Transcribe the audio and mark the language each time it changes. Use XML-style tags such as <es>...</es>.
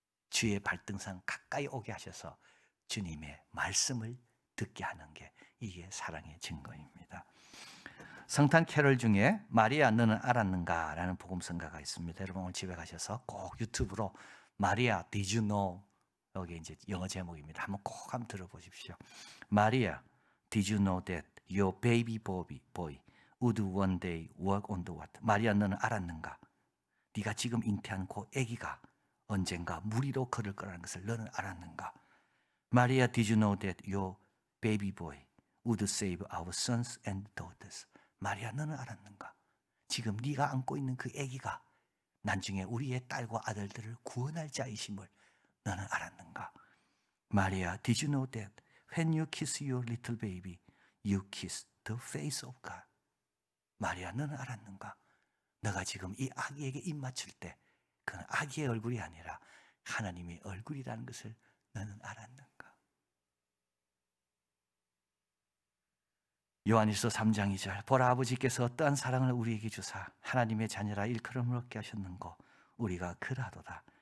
<ko>주의 발등상 가까이 오게 하셔서 주님의 말씀을 듣게 하는 게 이게 사랑의 증거입니다. 성탄 캐롤 중에 마리아 너는 알았는가? 라는 복음성가가 있습니다. 여러분 오늘 집에 가셔서 꼭 유튜브로 마리아</ko> <en>Did you know?</en> <ko>여기 이제 영어 제목입니다. 한번 들어보십시오.</ko> <en>마리아 Did you know that your baby boy would one day walk on the water?</en> <ko>마리아 너는 알았는가? 네가 지금 잉태한 그 아기가 언젠가 물 위로 걸을 거라는 것을 너는 알았는가?</ko> <en>마리아 Did you know that your baby boy would save our sons and daughters?</en> <ko>마리아 너는 알았는가? 지금 네가 안고 있는 그 아기가 나중에 우리의 딸과 아들들을 구원할 자이심을 너는 알았는가?</ko> <en>마리아, did you know that when you kiss your little baby, you kiss the face of God?</en> <ko>마리아, 너는 알았는가? 너가 지금 이 아기에게 입 맞출 때 그건 아기의 얼굴이 아니라 하나님의 얼굴이라는 것을 너는 알았는가? 요한일서 3장 2절, 보라 아버지께서 어떠한 사랑을 우리에게 주사 하나님의 자녀라 일컬음을 얻게 하셨는고 우리가 그라도다.</ko>